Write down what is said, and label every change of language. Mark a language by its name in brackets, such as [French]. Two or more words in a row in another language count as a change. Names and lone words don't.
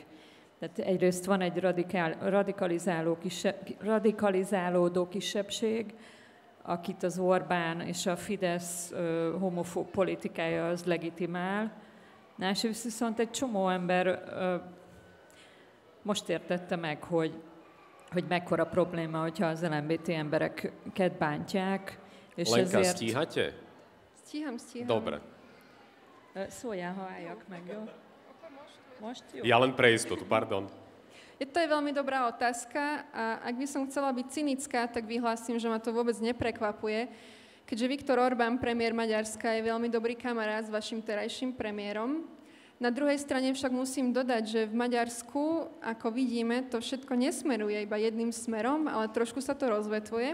[Hungarian] Tehát egyrészt van egy radikalizálódó kisebbség, akit az Orbán és a Fidesz homofób politikája az legitimál. Másrészt viszont egy csomó ember most értette meg, hogy mekkora probléma, hogyha az LMBT embereket bántják. És Lenka, ezért... [Slovak] stíhate? Stíham. Dobre. [Hungarian] Szóljál, ha álljak meg, jó? Most jó? [Slovak] Ja len pre istotu, pardon. To je veľmi dobrá otázka a ak by som chcela byť cynická, tak vyhlásim, že ma to vôbec neprekvapuje, keďže Viktor Orbán, premiér Maďarska, je veľmi dobrý kamarát s vašim terajším premiérom. Na druhej strane však musím dodať, že v Maďarsku, ako vidíme, to všetko nesmeruje iba jedným smerom, ale trošku sa to rozvetvuje.